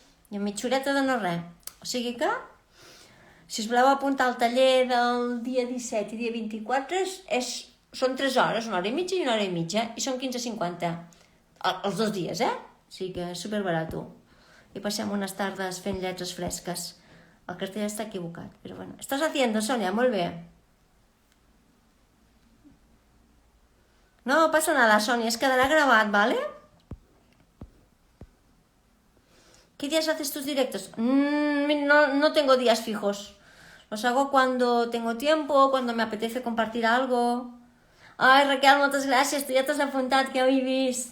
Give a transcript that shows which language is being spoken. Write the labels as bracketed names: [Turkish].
[Catalan] I amb mitjoreta de no res. O sigui que, si us voleu apuntar al taller del dia 17 i dia 24, són 3 hores, 1 hora i mitja i 1 hora i mitja, i són 15,50. Els 2 dies, O sigui que és superbarato. I passem unes tardes fent lletres fresques. El cartell està equivocat, però bueno. Estàs haciendo, Sonia? Molt bé. [Spanish] No pasa nada, Sonia, es quedará grabado, ¿vale? ¿Qué días haces tus directos? No tengo días fijos. Los hago cuando tengo tiempo, cuando me apetece compartir algo. [Catalan] Ai, Raquel, moltes gràcies, tu ja t'has apuntat, que ho he vist.